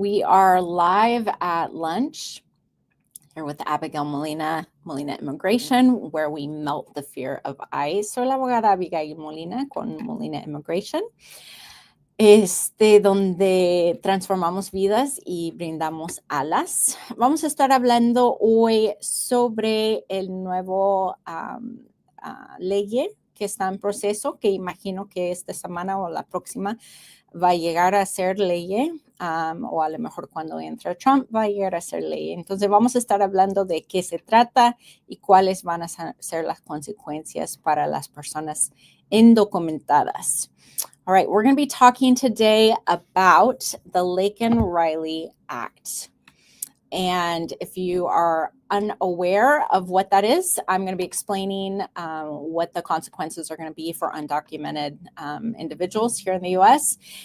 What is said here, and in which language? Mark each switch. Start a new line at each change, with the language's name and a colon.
English: We are live at lunch here with Abigail Molina, Molina Immigration, where we melt the fear of ICE.
Spanish: Soy la abogada Abigail Molina con Molina Immigration, donde transformamos vidas y brindamos alas. Vamos a estar hablando hoy sobre el nuevo ley que está en proceso, que imagino que esta semana o la próxima va a llegar a ser ley, o a lo mejor cuando entre Trump va a llegar a ser ley. Entonces vamos a estar hablando de qué se trata y cuáles van a ser las consecuencias para las personas indocumentadas.
English: All right, we're going to be talking today about the Laken Riley Act. And if you are unaware of what that is, I'm going to be explaining what the consequences are going to be for undocumented individuals here in the U.S.